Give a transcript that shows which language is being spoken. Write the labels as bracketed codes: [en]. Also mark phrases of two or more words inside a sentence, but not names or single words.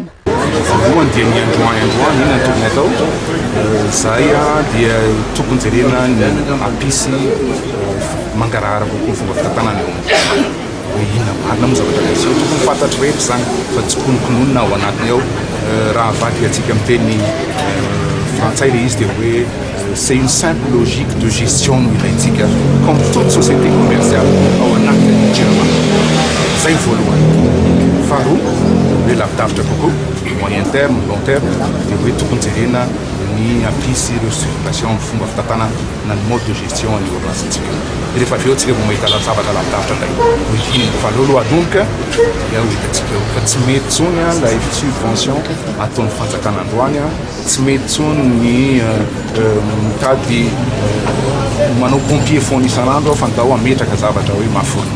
[mg] Voalohany dia ny androany iny antokony atao zay dia tokony jerena ny ampisy mangarahara kokoa fomba fitantanana eo inona marina moa zavatra misy eo tokony fantatry rehetra zany fa tsy konokononina ao anatiny ao raha vaky atsika amin'ny teny frantsay le izy dia hoe [fr] c'est une simple logique de gestion [mg] no ilaintsika [fr] comme toute société commerciale [mg] ao anatiny jirama. Zay voalohany. Faharoa hoe lavidavitra kokoa [fr] moyen terme long terme [mg] dia hoe tokony jerena ny ampisy restructuration amin'ny fomba fitantanana na ny [fr] mode de gestion [mg] ny orinasitsika. Rehefa avy eo tsika vao mahita zavatra lavidavitra ndray ohininy fa aloha adomoka dia hitantsika eo fa tsy mety tsony lay subvention ataon'ny fanjakana androany tsy mety tsony ny mitady manao [fr] pompier fond [mg] isan'andro fandao ametraka zavatra hoe mafona.